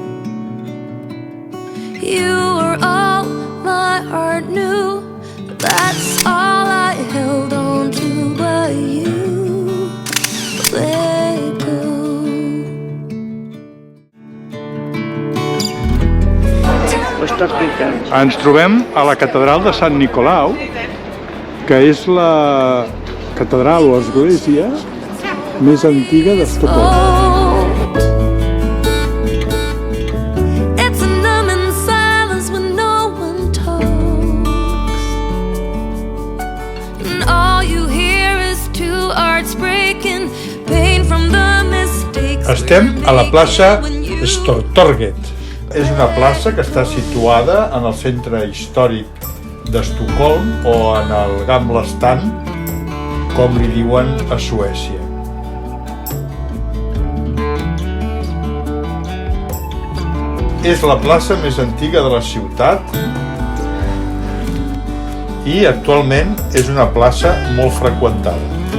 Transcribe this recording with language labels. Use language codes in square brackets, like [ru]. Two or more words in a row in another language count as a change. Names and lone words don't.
[en] You were all my heart knew, but that's all I held on to. But you let go. [ca] Ens trobem a la catedral de Sant Nicolau, que és la catedral o església més antiga d'Estocolm. [en] It's a numbing silence when no one talks, and all you hear is two hearts breaking, pain from the mistakes. [ca] Estem a la plaça Stortorget. És una plaça que està situada en el centre històric d'Estocolm o en el Gamla Stan, com li diuen a Suècia. És la plaça més antiga de la ciutat i actualment és una plaça molt freqüentada.